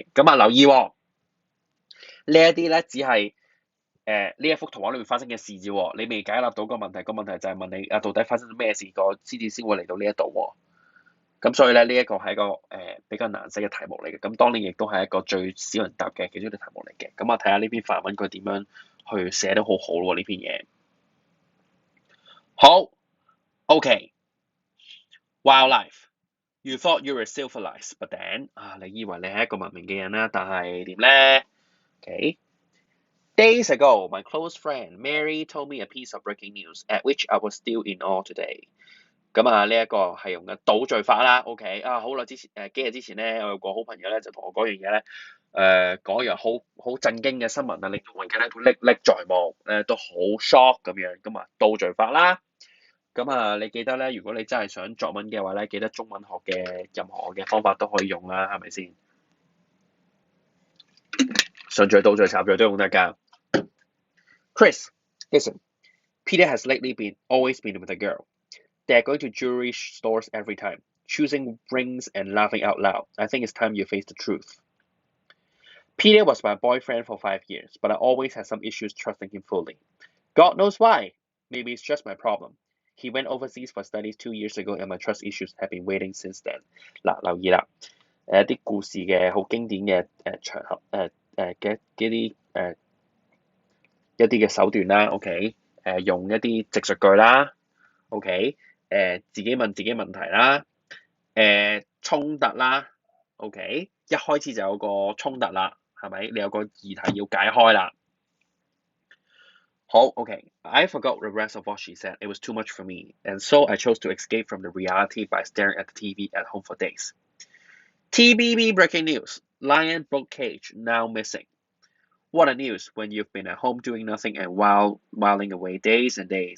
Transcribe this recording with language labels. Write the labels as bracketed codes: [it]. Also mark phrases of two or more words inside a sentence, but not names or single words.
[yue] 留意喎，呢一啲咧只係呢一幅圖畫裏面發生嘅事啫喎，你未解答到個問題，個問題就係問你到底發生咗咩事，個獅子先會嚟到呢一度喎。咁所以咧呢一個係一個比較難寫嘅題目嚟嘅，咁當然亦都係一個最少人答嘅其中一個題目嚟嘅。咁睇下呢篇範文佢點樣去寫得好好喎呢篇嘢。 [en] 好 ，OK。Wildlife. You thought you were civilized, but then [yue] 你以為你係一個文明嘅人啦，但係點咧 [en] ？Okay. Days ago, my close friend Mary told me a piece of breaking news, at which I was still in awe today. [yue] 呢一個係用嘅倒敘法啦。OK 好耐之前幾日之前咧，我有個好朋友咧就同我講樣嘢咧，講一樣好震驚嘅新聞啊，令到我而家咧都歷歷在目，都好 shock 咁樣。倒敘法啦。你記得咧，如果你真係想作文嘅話咧，記得中文學嘅任何嘅方法都可以用啦，係咪先？順序、倒敘、插敘都用得㗎。 [en] Chris, listen. Peter has lately always been with a girl. They're going to jewelry stores every time, choosing rings and laughing out loud. I think it's time you face the truth. Peter was my boyfriend for 5 years, but I always had some issues trusting him fully. God knows why. Maybe it's just my problem. He went overseas for studies 2 years ago, and my trust issues have been waiting since then. [yue] 留意啦，啲故事嘅好經典嘅場合嘅一啲嘅手段啦 ，OK，用一啲直述句啦 ，OK，自己問自己問題啦，衝突啦 ，OK， 一開始就有個衝突啦，係咪？你有個議題要解開啦。好 [en] ，OK， I forgot the rest of what she said. It was too much for me, and so I chose to escape from the reality by staring at the TV at home for days. TBB breaking news: Lion broke cage, now missing. What a news when you've been at home doing nothing and whiling away days and days.